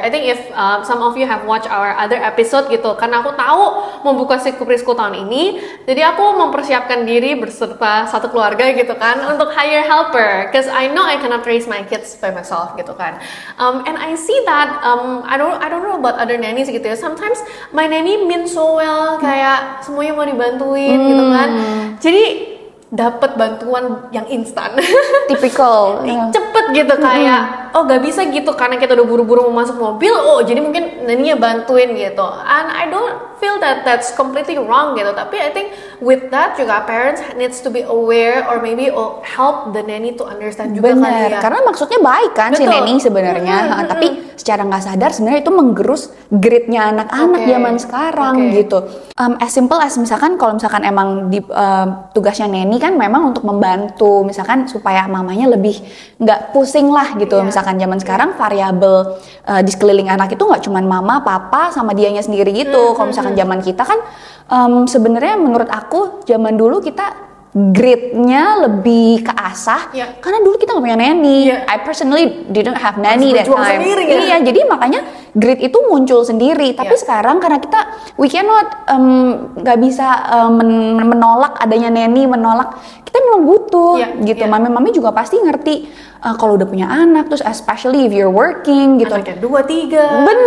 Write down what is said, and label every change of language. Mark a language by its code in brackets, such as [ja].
[en] I think if some of you have watched our other episode gitu, [id] karena aku tahu mau buka suku preschool tahun ini, jadi aku mempersiapkan diri berserta satu keluarga gitu kan [en] untuk hire helper, cause I know I cannot raise my kids by myself gitu kan. And I see that I don't know about other nannies gitu ya. Sometimes my nanny means so well, [id] kayak semuanya mau dibantuin gitu kan. Jadi dapat bantuan yang instan. [en] Typical. [id] Cepet gitu kayak gak bisa gitu karena kita udah buru-buru mau masuk mobil. Jadi mungkin naninya bantuin gitu. [en] And I don't feel that that's completely wrong gitu. [id] Tapi [en] I think with that juga parents needs to be aware or maybe help the nanny to understand juga [id] kali ya. Karena maksudnya baik kan si nanny sebenarnya. Tapi secara nggak sadar sebenarnya itu menggerus gritnya anak-anak zaman sekarang gitu. [en] As simple as [id] misalkan kalau misalkan emang di tugasnya nanny kan memang untuk membantu misalkan supaya mamanya lebih nggak pusing lah gitu. Misalkan zaman sekarang variabel di sekeliling anak itu nggak cuma mama, papa sama dianya sendiri gitu. Kalau misalkan zaman kita kan sebenarnya menurut aku zaman dulu kita gritnya lebih keasah karena dulu kita nggak punya nanny. [en] I personally didn't have nanny that time. [id] Sendiri, ya? Iya, jadi makanya grit itu muncul sendiri. Tapi sekarang karena kita [en] we cannot [id] nggak bisa menolak adanya nanny, kita memang butuh gitu. Mami juga pasti ngerti kalau udah punya anak, terus [en] especially if you're working [id] gitu. Anaknya 2, 3.